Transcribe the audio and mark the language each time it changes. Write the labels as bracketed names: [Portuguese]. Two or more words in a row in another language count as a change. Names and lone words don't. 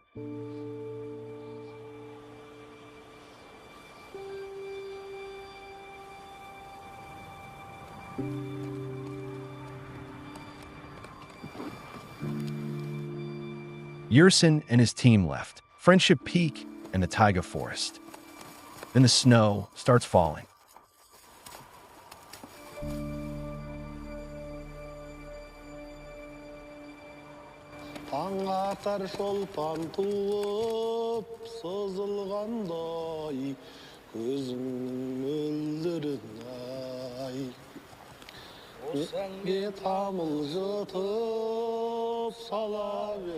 [English] Yersin and his team left Friendship Peak and the taiga forest. Then the snow starts falling. [Kazakh] Таң атар шолпан туып сызылғандай көзіңнің мөлдірін-ай Өзіңге тамыл жұтып сала